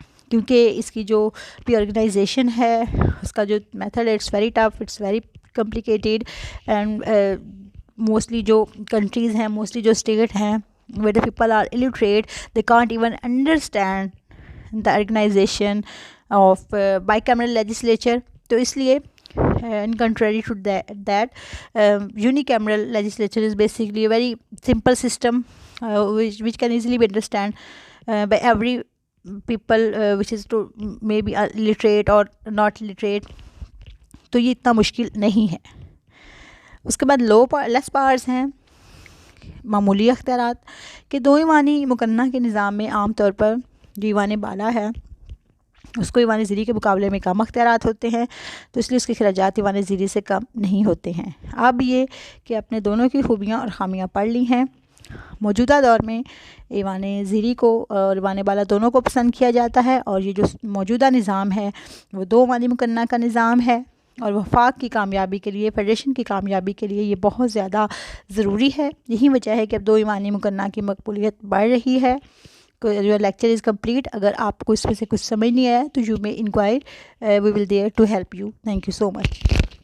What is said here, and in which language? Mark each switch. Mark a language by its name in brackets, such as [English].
[Urdu] کیونکہ اس کی جو بھی [English] organization ہے، [Urdu] اس کا جو [English] Method ہے، it's very tough, it's very complicated, and mostly جو countries ہیں، mostly جو اسٹیٹ ہیں، where the people are illiterate, they can't even understand the organization of bicameral legislature. [Urdu] تو اس لیے [English] in contrary to that unicameral legislature is basically a very simple system which can easily be understand by every people which is to maybe literate or not literate. [Urdu] تو یہ اتنا مشکل نہیں ہے۔ اس کے بعد لیس پاورز ہیں، معمولی اختیارات، کہ 2 ایوانی مقننہ کے نظام میں عام طور پر جو ایوان بالا ہے اس کو ایوان زیری کے مقابلے میں کم اختیارات ہوتے ہیں، تو اس لیے اس کے اخراجات ایوان زیری سے کم نہیں ہوتے ہیں۔ اب یہ کہ اپنے دونوں کی خوبیاں اور خامیاں پڑھ لی ہیں۔ موجودہ دور میں ایوان زیری کو اور ایوان بالا دونوں کو پسند کیا جاتا ہے، اور یہ جو موجودہ نظام ہے وہ 2 ایوان مقننہ کا نظام ہے، اور وفاق کی کامیابی کے لیے، فیڈریشن کی کامیابی کے لیے یہ بہت زیادہ ضروری ہے۔ یہی وجہ ہے کہ اب 2 ایوان مقننہ کی مقبولیت بڑھ رہی ہے۔ [English] Your lecture is complete. [Urdu] اگر آپ کو اس میں سے کچھ سمجھ نہیں آیا تو [English] you may inquire. We will there to help you. Thank you so much.